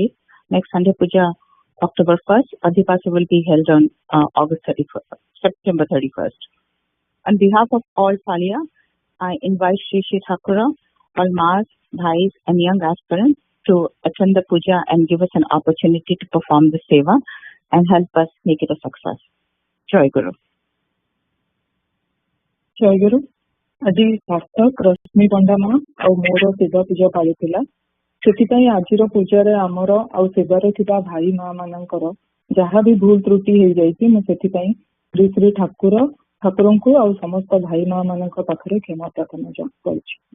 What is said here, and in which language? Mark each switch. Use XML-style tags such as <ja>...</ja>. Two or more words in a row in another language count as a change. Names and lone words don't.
<en>Next Sunday Puja, October 1st. Adipasa will be held on September 31st. On behalf of all Palya, I invite Shri Shri Thakura, all Maas, Bhais and young aspirants to attend the puja and give us an opportunity to perform the seva and help us make it a success. Jayaguru.</en> <or>ଜୟଗୁରୁ। ଆଜି ସାର୍ଥକ ରଶ୍ମି ପଣ୍ଡା ମା ଆଉ ମୋର ଶିବ ପୂଜା ପାଳିଥିଲା। ସେଥିପାଇଁ ଆଜିର ପୂଜାରେ ଆମର ଆଉ ସେବାରେ ଥିବା ଭାଇ ମା ମାନଙ୍କର ଯାହା ବି ଭୁଲ ତ୍ରୁଟି ହେଇଯାଇଛି ମୁଁ ସେଥିପାଇଁ ଶ୍ରୀ ଶ୍ରୀ ଠାକୁରଙ୍କୁ ଆଉ ସମସ୍ତ ଭାଇ ମା ମାନଙ୍କ ପାଖରେ କ୍ଷମା ପ୍ରାର୍ଥନା କରୁଛି।</or>